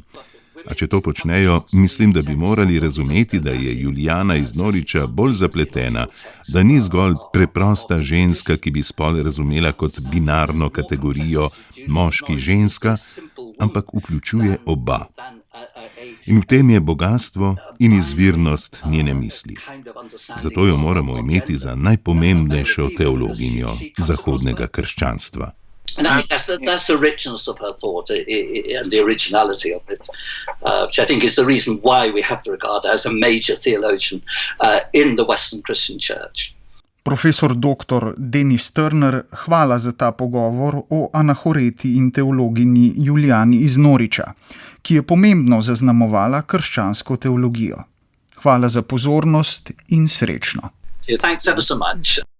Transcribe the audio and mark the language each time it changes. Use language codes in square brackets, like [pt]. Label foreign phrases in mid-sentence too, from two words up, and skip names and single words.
[sl] A če to počnejo, mislim, da bi morali razumeti, da je Juliana iz Norwicha bolj zapletena, da ni zgolj preprosta ženska, ki bi spol razumela kot binarno kategorijo moški-ženska, ampak vključuje oba. In v tem je bogastvo in izvirnost njene misli. Zato jo moramo imeti za najpomembnejšo teologinjo zahodnega krščanstva. [en] And I think that's the richness of her thought and the originality of it, which I think is the reason why we have to regard her as a major theologian in the Western Christian Church. [sl] Profesor dr. Denis Turner, hvala za ta pogovor o anahoreti in teologinji Juliani iz Norwicha, ki je pomembno zaznamovala krščansko teologijo. Hvala za pozornost in srečno. [en] Thanks ever so much.